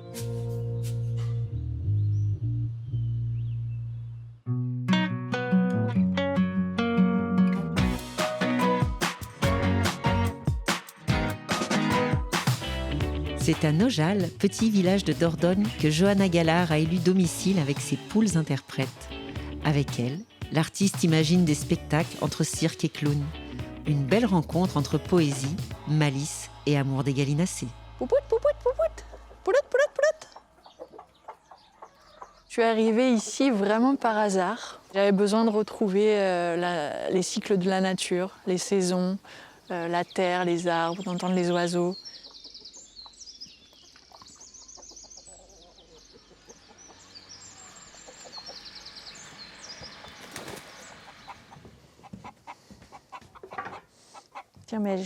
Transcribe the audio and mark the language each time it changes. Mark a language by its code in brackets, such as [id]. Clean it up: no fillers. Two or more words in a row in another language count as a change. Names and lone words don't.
[fr] C'est à Nojal, petit village de Dordogne, que Johanna Gallard a élu domicile avec ses poules interprètes. Avec elle, l'artiste imagine des spectacles entre cirque et clown. Une belle rencontre entre poésie, malice et amour des gallinacés. Poupoute, poupoute, poupoute. Pouloute, pouloute, pouloute. Je suis arrivée ici vraiment par hasard. J'avais besoin de retrouver les cycles de la nature, les saisons, la terre, les arbres, d'entendre les oiseaux. Tiens, Belge.